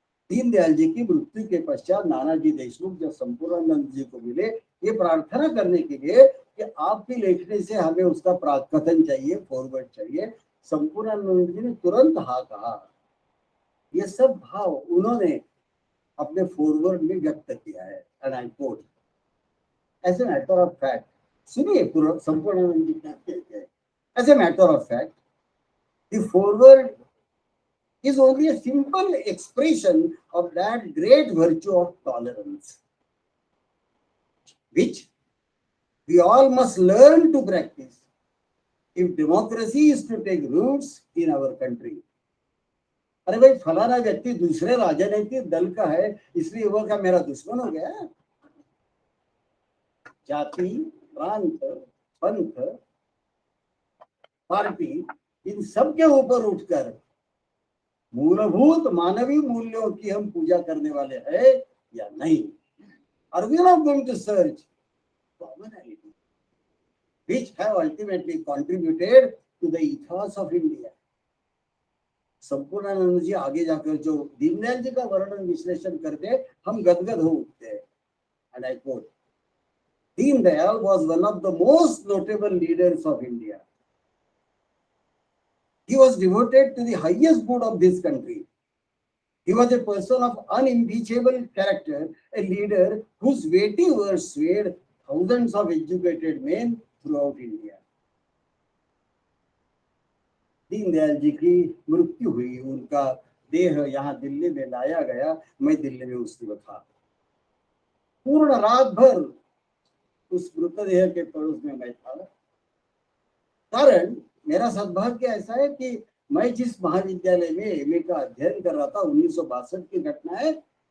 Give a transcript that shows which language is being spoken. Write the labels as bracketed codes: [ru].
[hi] दीनदयाल जी की मृत्यु के पश्चात नानाजी देशमुख जब संपूर्णानंद जी को मिले, ये प्रार्थना करने के लिए कि आपकी लेखनी से हमें उसका प्राकथन चाहिए, फॉरवर्ड चाहिए, संपूर्णानंद जी ने तुरंत हाँ कहा। ये सब भाव उन्होंने अपने फॉरवर्ड में व्यक्त किया है। [en] and I quote, as a matter of fact, [hi] सुनिए संपूर्णानंद जी क्या कहते हैं। [en] As a matter of fact, the forward is only a simple expression of that great virtue of tolerance, which we all must learn to practice if democracy is to take roots in our country. [hi] अरे भाई, फलाना व्यक्ति दूसरे राजनीतिक दल का है, इसलिए वो क्या मेरा दुश्मन हो गया? जाति, प्रांत, पंथ, पार्टी, इन सब के ऊपर उठकर मूलभूत मानवीय मूल्यों की हम पूजा करने वाले हैं या नहीं? [en] Are we not going to search commonality which have ultimately contributed to the ethos of India? [hi] Sampurnanand जी आगे जाकर जो दीनदयाल जी का वर्णन विश्लेषण करते, हम गदगद हो उठते हैं। [en] And I quote, Deendayal was one of the most notable leaders of India. He was devoted to the highest good of this country. He was a person of unimpeachable character, a leader whose weighty words swayed thousands of educated men throughout India. [hi] Deendayal ji की मृत्यु हुई, उनका देह यहाँ दिल्ली में लाया गया। मैं दिल्ली में उस वक्त था। पूर्ण रात भर उस मृतदेह के पड़ोस में मैं था। कारण मेरा सद्भाग्य ऐसा है कि मैं जिस महाविद्यालय में एमए का अध्ययन कर रहा था, 1962 की घटना है।